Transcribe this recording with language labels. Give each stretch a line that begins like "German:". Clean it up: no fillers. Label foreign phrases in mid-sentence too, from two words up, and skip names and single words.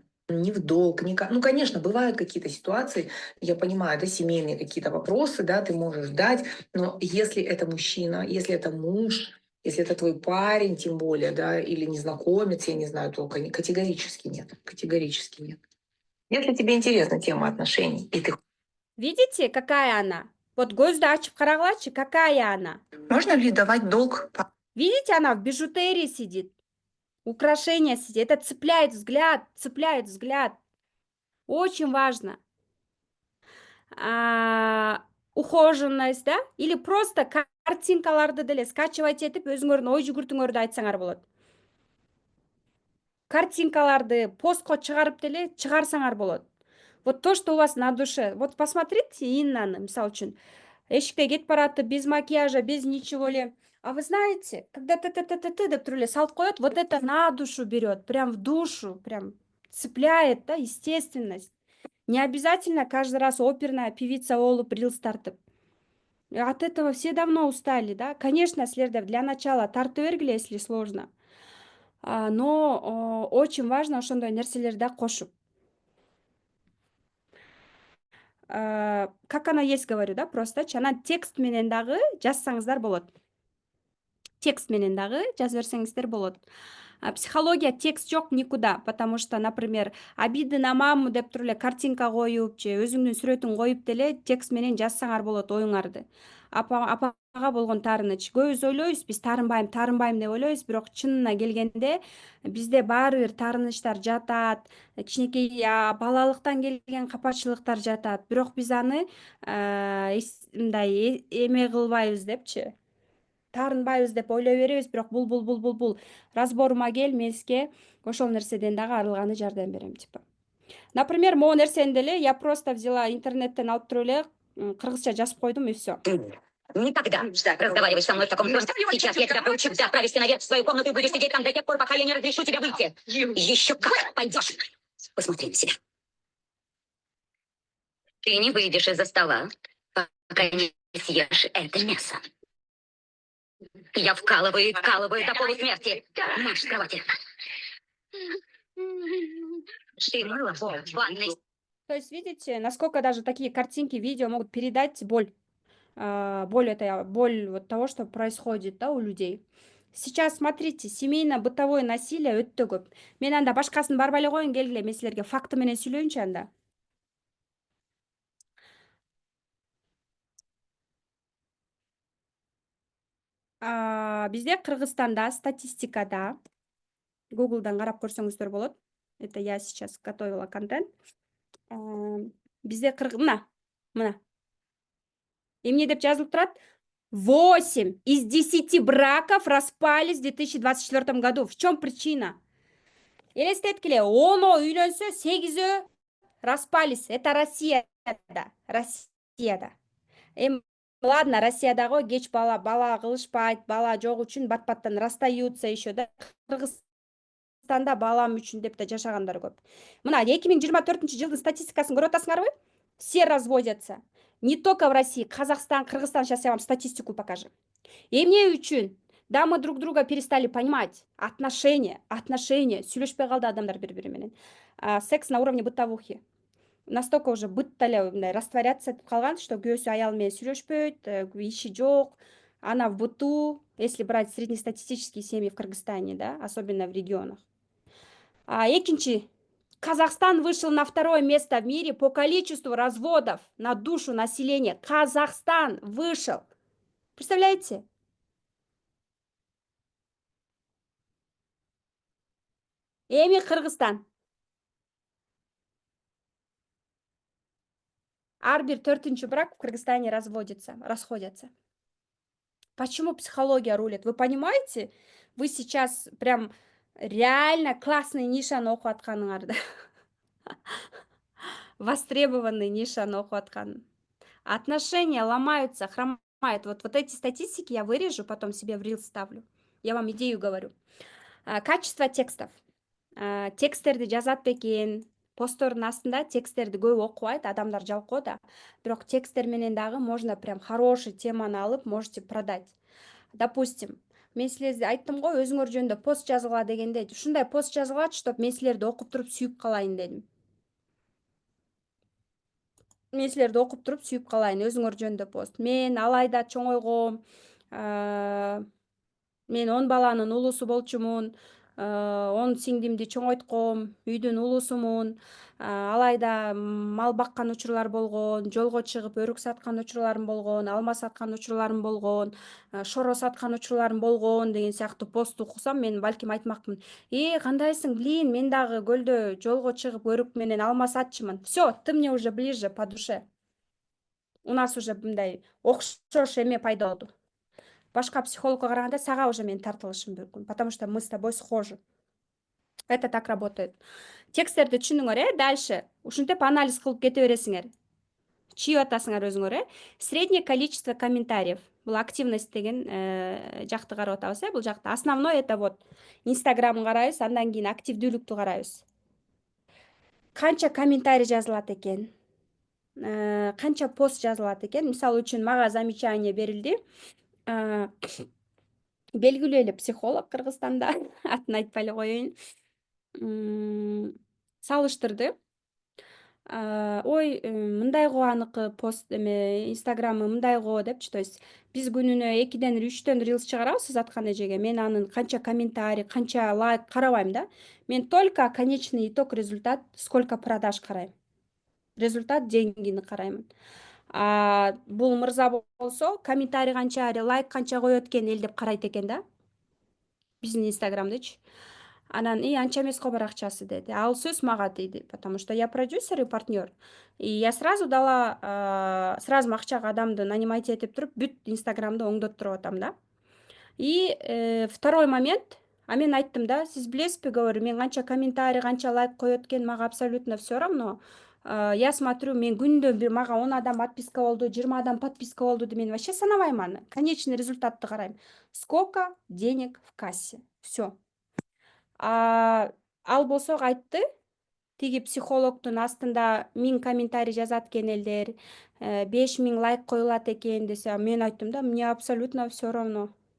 Russian: Ни в долг, ну, конечно, бывают какие-то ситуации, я понимаю, да, семейные какие-то вопросы, да, ты можешь дать, но если это мужчина, если это муж, если это твой парень, тем более, да, или незнакомец, я не знаю, то категорически нет, категорически нет. Если тебе интересна тема отношений, и ты... Видите, какая она? Вот
Kyrgyz: көздү ачып карагылачы,
Russian: какая она? Можно ли давать долг? Видите, она в бижутерии сидит, украшения сидит. Это цепляет взгляд, цепляет взгляд. Очень важно. Ухоженность, да? Или просто
Kyrgyz: картинкаларды деле скачивать этип өзүңөрдүн ой жүгүртүңөрдү айтсаңар болот. Картинкаларды постко чыгарып деле чыгарсаңар болот.
Russian: Вот то, что у вас на душе. Вот посмотрите Иннаны,
Kyrgyz: мисалы үчүн. Эшикте кетип баратып,
Russian: без макияжа, без ничего ли. А вы знаете, когда ты
Kyrgyz: деп туруп эле салып коет,
Russian: вот это на душу берет, прям в душу, прям цепляет, да, естественность. Не обязательно каждый раз оперная певица
Kyrgyz: болуп рилс тартып.
Russian: От этого все давно устали, да.
Kyrgyz: Конечно, силерде
Russian: для начала
Kyrgyz: тарта бергиле,
Russian: если сложно. Но очень важно
Kyrgyz: ошондой нерселерди да кошуп.
Russian: Как оно есть, говорю, да, просточу.
Kyrgyz: Анан текст менен дагы жазсаңыздар болот. Текст менен дагы жазып берсеңиздер болот. Психология текст жок
Russian: никуда, потому что, например, обиды на маму
Kyrgyz: деп туруп эле картинка коюп же өзүңдүн сүрөтүн коюп деле текст менен жазсаңар болот оюңарды. Апага болгон таарыныч. Көбүбүз ойлойбуз, биз таарынбайм деп ойлойбуз, бирок чынына келгенде бизде баары бир таарынычтар жатат, кичинекей балалыктан келген капачылыктар жатат. Бирок биз аны мындай эме кылбайбыз депчи. Таарынбайбыз деп ойлой беребиз, бирок бул разборума кел, мен сизге ошол нерседен дагы арылганы жардам берем, типа. Например, могу нерсени деле
Russian: я просто взяла
Kyrgyz: интернеттен алып туруп эле кыргызча жазып койдум
Russian: и все. Никогда разговаривай со мной в таком тоне. Сейчас я тебя проучу. Ты отправишься наверх в свою комнату и будешь сидеть там до тех пор, пока я не разрешу тебе выйти. Еще как пойдешь. Посмотри на себя. Ты не выйдешь из-за стола, пока не съешь это мясо. Я вкалываю до полусмерти. Марш с кровати. Ты мыла пол в ванной. То есть, видите, насколько даже такие картинки, видео могут передать боль. Боль вот того, что происходит, да, у людей. Сейчас смотрите, семейно-бытовое насилие
Kyrgyz: өтө көп. Мен анда башкасын барбай эле коюн, келгиле, мен силерге факты менен сүйлөйүнчү анда. Бизде Кыргызстанда статистикада Google'дан карап көрсөңүздөр болот.
Russian: Это я сейчас готовила контент.
Kyrgyz: Бизде мына. Эмне деп жазылып турат?
Russian: 8 из 10 браков распались в 2024 году. В чем причина?
Kyrgyz: Элестеткиле, 10 үйлөнсө, 8 распались.
Russian: Это Россияда.
Kyrgyz: Ладно, Россиядагы кеч бала кылышпайт, бала жок үчүн бат-баттан
Russian: расстаются еще, да.
Kyrgyz: Кыргызстанда балам үчүн деп да жашагандар көп. Мына 2024-жылдын статистикасын көрүп атасыңарбы?
Russian: Все разводятся. Не только в России, Казахстан, Кыргызстан. Сейчас я вам статистику покажу.
Kyrgyz: Эмне үчүн?
Russian: Да, мы друг друга перестали понимать. Отношения.
Kyrgyz: Сүйлөшпөй калды адамдар бири-бири менен.
Russian: Секс на уровне бытовухи. Настолько уже
Kyrgyz: бытта эле растворяться этип калган, что күйөөсү аялы менен сүйлөшпөйт, иши жок.
Russian: Она в быту, если брать среднестатистические семьи в Кыргызстане, да, особенно в регионах.
Kyrgyz: Экинчи.
Russian: Казахстан вышел на 2-е место в мире по количеству разводов на душу населения. Казахстан вышел. Представляете?
Kyrgyz: Эми Кыргызстан. Ар бир 4-чү
Russian: брак в Кыргызстане расходятся. Почему психология рулит? Вы понимаете? Вы сейчас прям реально классный
Kyrgyz: нишаны окуп атканыңарды. Востребованный нишаны окуп аткан.
Russian: Отношения ломаются, хромают. Вот эти статистики я вырежу, потом себе в рил ставлю. Я вам идею говорю. Качество текстов.
Kyrgyz: Тексттерди жазат бекен. Посттордун астында тексттерди көп окубайт, адамдар жалкоо да. Бирок тексттер менен дагы
Russian: можно прям хороший
Kyrgyz: теманы алып,
Russian: можете продать. Допустим,
Kyrgyz: мен силерге айттым го, өзүңөр жөнүндө пост жазгыла дегенде, ушундай пост жазгылачы, чтоб мен силерди окуп туруп сүйүп калайын дедим. Мен силерди окуп туруп сүйүп калайын, өзүңөр жөнүндө пост. Мен алайда чоңойгом, мен 10 баланын улусу болчумун, 10 сиңдимди чоңойтком, үйдүн улусумун. Алайда мал баккан учурлар болгон, жолго чыгып өрүк саткан учурларым болгон, алма саткан учурларым болгон, шоро саткан учурларым болгон деген сыяктуу пост окусам, мен балким айтмакмын. Кандайсың, блин, мен дагы көлдө жолго чыгып өрүк менен алма сатчумун.
Russian: Всё, ты мне уже ближе по душе. У нас уже
Kyrgyz: мындай окшош эме пайда болду. Башка психологко караганда сага уже мен тартылышым мүмкүн,
Russian: потому что мы с тобой схожи. Это так работает.
Kyrgyz: Тексттерди түшүндүңөр, дальше. Ушинтип анализ кылып кете бересиңер. Чийип атасыңар өзүңөр,
Russian: Среднее количество комментариев.
Kyrgyz: Бул активность деген жакты карап атабыз, бул жакта.
Russian: Основной это вот
Kyrgyz: Инстаграмды карайбыз, андан кийин активдүүлүктү карайбыз. Канча комментарий жазылат экен? Канча пост жазылат экен? Мисалы үчүн мага замечание берилди. белгилүү эле психолог Кыргызстанда, атын айтпай эле коеюн. Салыштырды. Ой, мындай го аныкы пост эме инстаграмы мындай го депчи.
Russian: То есть
Kyrgyz: биз күнүнө 2-ден 3-төн рилс чыгарабыз аткан эжеге. Мен анын канча комментарий, канча лайк карабайм да.
Russian: Мен только конечный итог, результат, сколько продаж карайм.
Kyrgyz: Результат, деньгини караймын. Бул мырза болсо комментарий канча, лайк канча коет экен эл деп карайт экен да. Биздин инстаграмдычы. Анан анча эмес го бар акчасы деди. Ал сөз мага тийди,
Russian: потому что я продюсер и партнер. И я сразу дала, сразу
Kyrgyz: акчага адамды нанимать этип туруп, бүт инстаграмды оңдоттуруп атам да.
Russian: И второй момент,
Kyrgyz: мен айттым да, сиз билесизби, говорю, мен канча комментарий, канча лайк коет экен, мага
Russian: абсолютно все равно. Я смотрю,
Kyrgyz: мен күндө мага 10 адам подписка болду, 20 адам подписка болду, мен вообще санабайм аны. Конечный результатты карайм.
Russian: Сколько денег в кассе. Все.
Kyrgyz: Ал болсо айтты, тиги психологдун астында 1000 комментарий жазат экен элдер, 5000 лайк коюлат экен десе, мен айттым да,
Russian: мне абсолютно все равно.